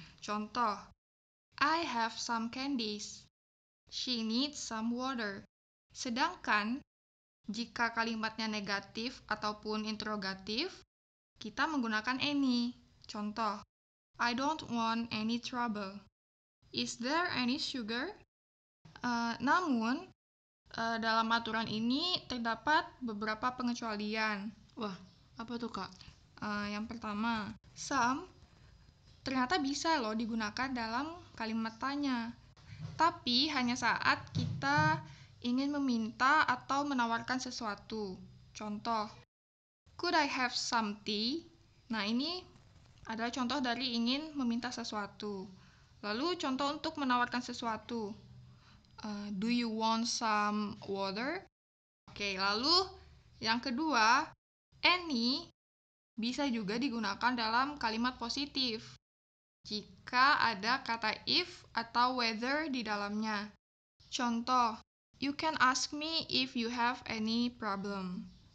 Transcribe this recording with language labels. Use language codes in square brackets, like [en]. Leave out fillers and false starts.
[id] Contoh, [en] I have some candies. She needs some water. [id] Sedangkan, jika kalimatnya negatif ataupun interrogatif, kita menggunakan any. Contoh, [en] I don't want any trouble. Is there any sugar? [id] Namun, dalam aturan ini terdapat beberapa pengecualian. Wah, apa tuh, Kak? Yang pertama, some ternyata bisa loh digunakan dalam kalimat tanya. Tapi hanya saat kita ingin meminta atau menawarkan sesuatu. Contoh, [en] could I have some tea? [id] Nah, ini adalah contoh dari ingin meminta sesuatu. Lalu contoh untuk menawarkan sesuatu. [en] Do you want some water? [id] Oke, lalu yang kedua, any bisa juga digunakan dalam kalimat positif jika ada kata if atau whether di dalamnya. Contoh, [en] you can ask me if you have any problem.